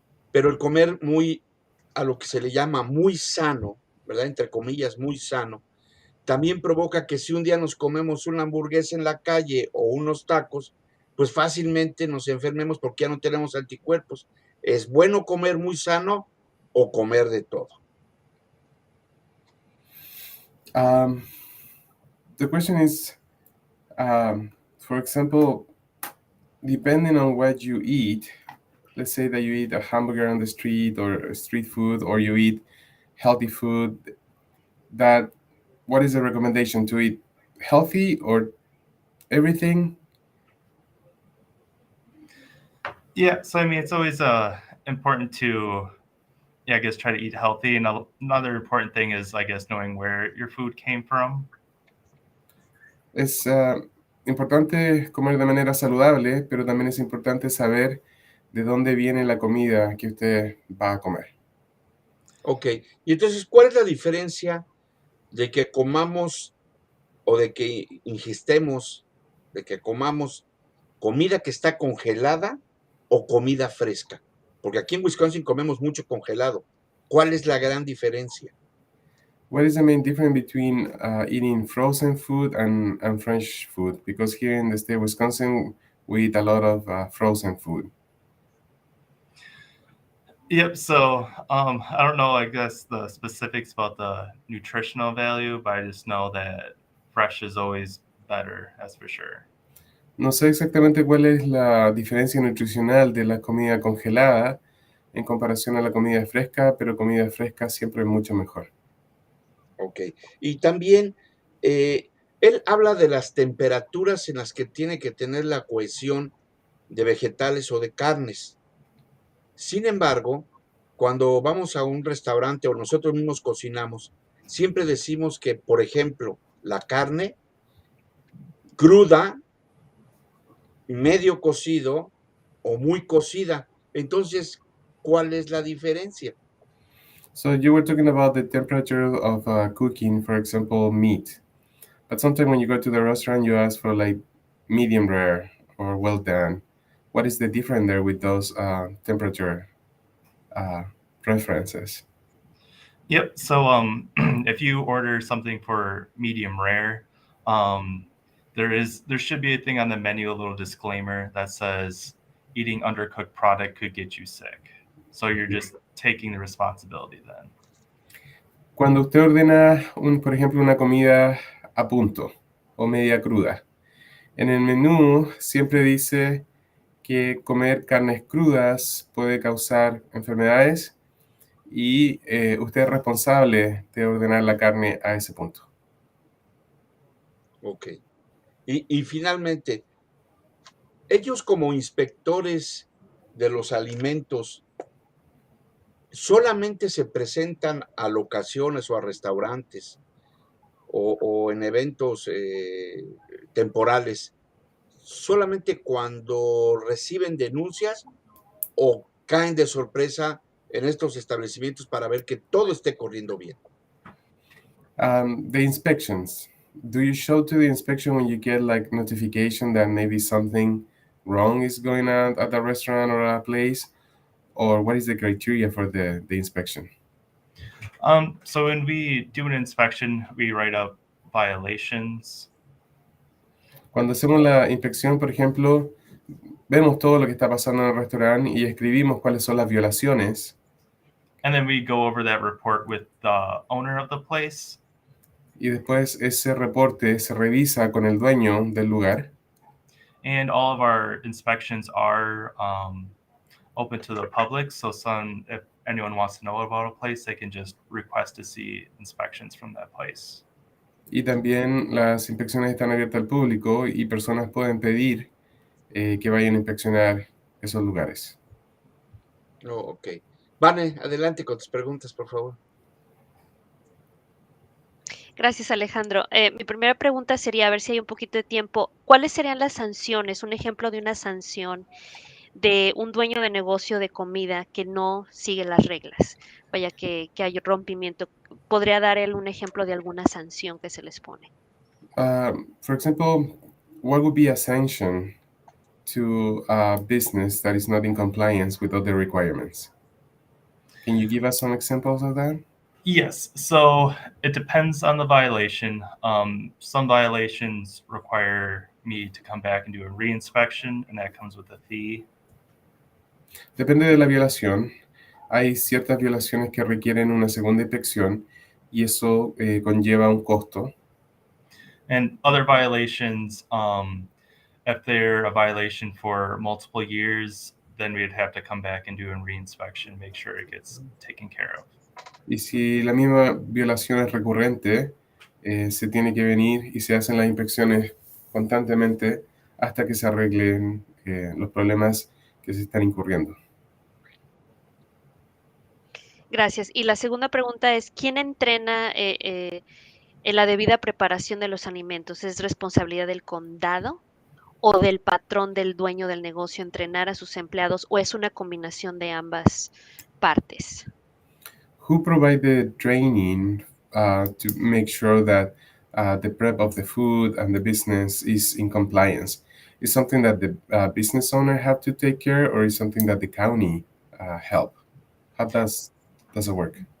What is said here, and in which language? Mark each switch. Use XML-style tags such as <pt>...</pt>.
<es>Pero el comer muy, a lo que se le llama muy sano, ¿verdad? Entre comillas, muy sano, también provoca que si un día nos comemos una hamburguesa en la calle o unos tacos, pues fácilmente nos enfermemos porque ya no tenemos anticuerpos. ¿Es bueno comer muy sano o comer de todo?</es> <en>The question is, for example, depending on what you eat, let's say that you eat a hamburger on the street or street food, or you eat healthy food, what is the recommendation, to eat healthy or everything? Yeah. So, I mean, it's always important to, I guess, try to eat healthy. And another important thing is, I guess, knowing where your food came from.</en> <es>Es importante comer de manera saludable, pero también es importante saber de dónde viene la comida que usted va a comer. Ok, y entonces, ¿cuál es la diferencia de que comamos o de que ingestemos, de que comamos comida que está congelada o comida fresca? Porque aquí en Wisconsin comemos mucho congelado. ¿Cuál es la gran diferencia?</es> <en>What is the main difference between eating frozen food and fresh food? Because here in the state of Wisconsin, we eat a lot of frozen food. Yep. So, I don't know, I guess, the specifics about the nutritional value, but I just know that fresh is always better, that's for sure.</en> <es>No sé exactamente cuál es la diferencia nutricional de la comida congelada en comparación a la comida fresca, pero comida fresca siempre es mucho mejor. Ok. Y también él habla de las temperaturas en las que tiene que tener la cohesión de vegetales o de carnes. Sin embargo, cuando vamos a un restaurante o nosotros mismos cocinamos, siempre decimos que, por ejemplo, la carne cruda, medio cocido o muy cocida. Entonces, ¿cuál es la diferencia?</es> <en>So you were talking about the temperature of cooking, for example, meat. But sometimes when you go to the restaurant, you ask for like medium rare or well done. What is the difference there with those temperature preferences? Yep. So, if you order something for medium rare, there should be a thing on the menu, a little disclaimer that says eating undercooked product could get you sick. So you're just taking the responsibility then.</en> <es>Cuando usted ordena, por ejemplo, una comida a punto o media cruda, en el menú siempre dice que comer carnes crudas puede causar enfermedades y usted es responsable de ordenar la carne a ese punto. Ok. Y finalmente, ellos como inspectores de los alimentos, ¿solamente se presentan a locaciones o a restaurantes o en eventos temporales solamente cuando reciben denuncias o caen de sorpresa en estos establecimientos para ver que todo esté corriendo bien?</es> <en>The inspections. Do you show to the inspection when you get like notification that maybe something wrong is going on at the restaurant or a place? Or what is the criteria for the inspection? So when we do an inspection, we write up violations.</en> <es>Cuando hacemos la inspección, por ejemplo, vemos todo lo que está pasando en el restaurante y escribimos cuáles son las violaciones.</es> <en>And then we go over that report with the owner of the place.</en> <es>Y después ese reporte se revisa con el dueño del lugar.</es> <en>And all of our inspections are open to the public. So if anyone wants to know about a place, they can just request to see inspections from that place.</en> <es>Y también las inspecciones están abiertas al público y personas pueden pedir que vayan a inspeccionar esos lugares.</es> <en>Oh, ok.</en> <es>Vane, adelante con tus preguntas, por favor. Gracias, Alejandro. Mi primera pregunta sería, a ver si hay un poquito de tiempo, ¿cuáles serían las sanciones? Un ejemplo de una sanción de un dueño de negocio de comida que no sigue las reglas. Vaya que hay rompimiento. ¿Podría dar él un ejemplo de alguna sanción que se les pone?</es> <en>For example, what would be a sanction to a business that is not in compliance with other requirements? Can you give us some examples of that? Yes, so it depends on the violation. Some violations require me to come back and do a reinspection, and that comes with a fee.</en> <es>Depende de la violación. Hay ciertas violaciones que requieren una segunda inspección y eso conlleva un costo.</es> <en>And other violations, if they're a violation for multiple years, then we'd have to come back and do a reinspection, make sure it gets taken care of.</en> <es>Y si la misma violación es recurrente, se tiene que venir y se hacen las inspecciones constantemente hasta que se arreglen los problemas que se están incurriendo. Gracias. Y la segunda pregunta es, ¿quién entrena en la debida preparación de los alimentos? ¿Es responsabilidad del condado o del patrón, del dueño del negocio entrenar a sus empleados, o es una combinación de ambas partes?</es> <en>Who provide the training to make sure that the prep of the food and the business is in compliance? Is something that the business owner have to take care, or is something that the county help? How does it work?</en>